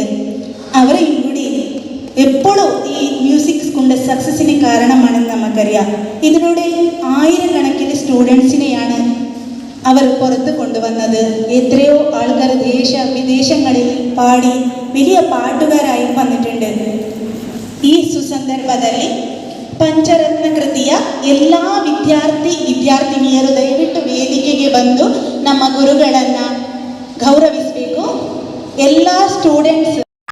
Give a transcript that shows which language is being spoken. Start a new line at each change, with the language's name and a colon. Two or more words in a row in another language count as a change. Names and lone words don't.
Malayalam: അവരെയും കൂടി എപ്പോഴും ഈ മ്യൂസിക് സ്കൂളിൻ്റെ സക്സസിന് കാരണമാണെന്ന് നമുക്കറിയാം. ഇതിലൂടെ ആയിരക്കണക്കിന് സ്റ്റുഡൻസിനെയാണ് അവർ പുറത്ത് കൊണ്ടുവന്നത്. എത്രയോ ആൾക്കാർ വിദേശങ്ങളിൽ പാടി വലിയ പാട്ടുകാരായി വന്നിട്ടുണ്ട്.
Kannada: ഈ സുസന്ദർഭದಲ್ಲಿ ಪಂಚರತ್ನ ಕೃತಿಯ ಎಲ್ಲ ವಿದ್ಯಾರ್ಥಿನಿಯರು ದಯವಿಟ್ಟು ವೇದಿಕೆಗೆ ಬಂದು ನಮ್ಮ ಗುರುಗಳನ್ನು ಗೌರವಿಸಬೇಕು. ಎಲ್ಲ ಸ್ಟೂಡೆಂಟ್ಸ್